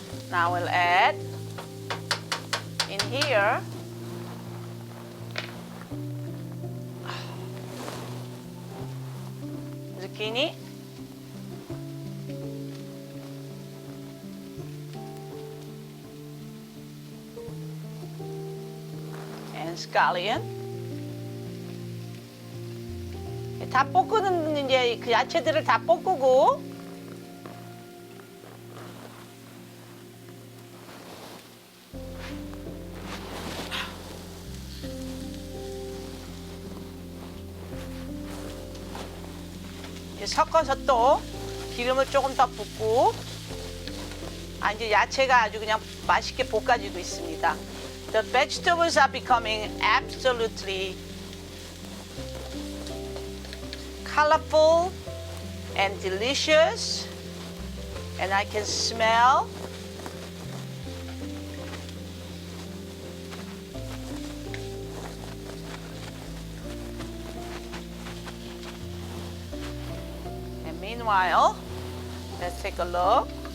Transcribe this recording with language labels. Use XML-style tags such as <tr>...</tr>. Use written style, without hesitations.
<en>Now we'll add in here zucchini, and scallion.</en> <ko>다 볶는 이제 그 야채들을 다 볶고 이제 섞어서 또 기름을 조금 더 붓고 이제 야채가 아주 그냥 맛있게 볶아지고 있습니다.</ko> <en>The vegetables are becoming absolutely colorful and delicious, and I can smell and meanwhile, let's take a look.</en>